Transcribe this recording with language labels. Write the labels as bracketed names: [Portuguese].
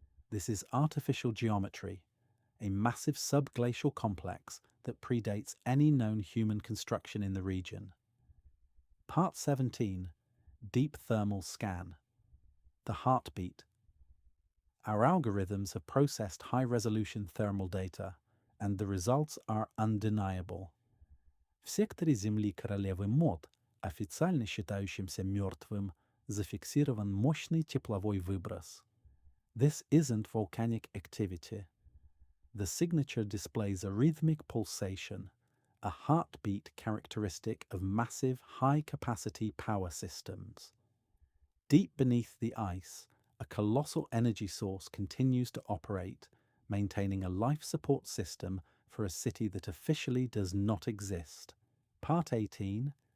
[English] This is artificial geometry, a massive subglacial complex that predates any known human construction in the region. Part 17. Deep Thermal Scan. The Heartbeat. Our algorithms have processed high-resolution thermal data, and the results are undeniable. [Russian] В секторе Земли королевы Мод, официально считающимся мертвым, зафиксирован мощный тепловой выброс. [English] This isn't volcanic activity. The signature displays a rhythmic pulsation, a heartbeat characteristic of massive high-capacity power systems. Deep beneath the ice, a colossal energy source continues to operate, maintaining a life support system for a city that officially does not exist. Part 18.